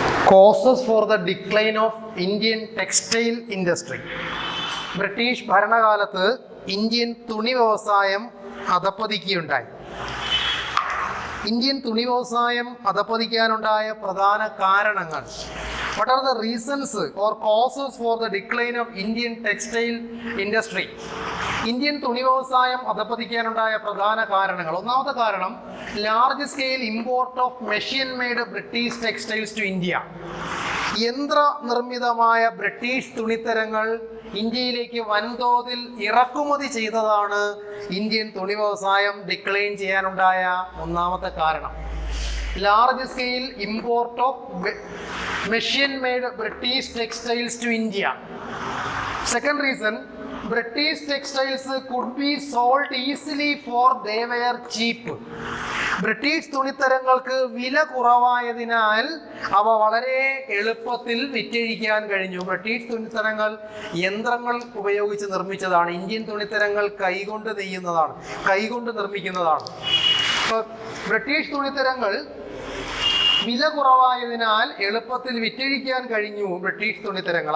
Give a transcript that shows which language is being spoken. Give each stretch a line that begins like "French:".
English: Causes for the decline of Indian textile industry.
Malayalam: British ഭരണകാലത്ത് Indian തുണി വ്യവസായം അധപ്പതിക്കുകയുണ്ടായി. Indian തുണി വ്യവസായം അധപ്പതിക്കാനുണ്ടായ പ്രധാന കാരണങ്ങൾ.
English: What are the reasons or causes for the decline of Indian textile industry?
Malayalam: Indian തുണി വ്യവസായം അധപ്പതിക്കാനുണ്ടായ പ്രധാന കാരണങ്ങൾ. ഒന്നാമത്തെ കാരണം
English: Large scale import of machine made British textiles to India.
Malayalam: യന്ത്രനിർമ്മിതമായ British തുണിത്തരങ്ങൾ ഇന്ത്യയിലേക്ക് വൻതോതിൽ ഇറക്കുമതി ചെയ്തതാണ് ഇന്ത്യൻ തുണി വ്യവസായം ഡിക്ലൈൻ ചെയ്യാനുണ്ടായ ഒന്നാമത്തെ കാരണം.
English: Large scale import of machine made British textiles to India. Second reason, British textiles could be sold easily for they were cheap.
Malayalam: British തുണിത്തരങ്ങൾക്ക് വില കുറവായതിനാൽ അവ വളരെ എളുപ്പത്തിൽ വിറ്റഴിക്കാൻ കഴിഞ്ഞു. ബ്രിട്ടീഷ് തുണിത്തരങ്ങൾ യന്ത്രങ്ങൾ ഉപയോഗിച്ച് നിർമ്മിച്ചതാണ്. ഇന്ത്യൻ തുണിത്തരങ്ങൾ കൈകൊണ്ട് നെയ്യുന്നതാണ്, കൈകൊണ്ട് നിർമ്മിക്കുന്നതാണ്. അപ്പോൾ ബ്രിട്ടീഷ് തുണിത്തരങ്ങൾ വില കുറവായതിനാൽ എളുപ്പത്തിൽ വിറ്റഴിക്കാൻ കഴിഞ്ഞു ബ്രിട്ടീഷ് തുണിത്തരങ്ങൾ.